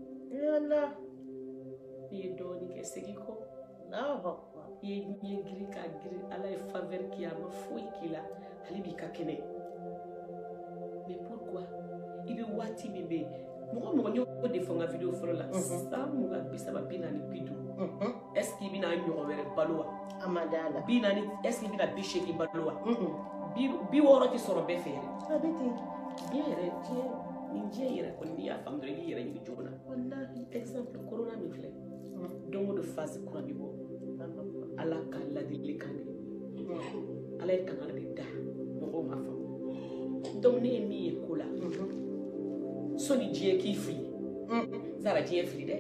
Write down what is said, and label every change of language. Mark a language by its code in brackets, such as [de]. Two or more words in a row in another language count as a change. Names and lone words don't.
[bm] n'i ye dɔɔnin kɛ segin kɔ i ye ɲɛ girin k'a girin ala ye faveur k'i ye a ma foyi k'i la hali b'i ka kɛnɛ [fr] mais pourquoi [bm] i bɛ waati min bɛ yen mɔgɔ n y'o de fɔ n ka video fɔlɔ la san 20 30 40 50 [fr] est ce que [bm] i bɛna ɲɔgɔn wɛrɛ balo wa a ma d'a la 40 [fr] est ce que [bm] i bɛna 80 balo wa 60 tɛ sɔrɔ bɛɛ fɛ yɛrɛ a bɛ ten diɲɛ yɛrɛ nin diɲɛ yɛrɛ kɔni n'i y'a faamu dɔrɔn i b'i yɛrɛ ɲini joona wallahi exemple corona min filɛ don o don phase kura bɛ bɔ ala ka ladilikan de ala ye kangari de da mɔgɔw ma faamu donc ne ye min ye ko la sɔni diɲɛ k'i fili zara diɲɛ fili dɛ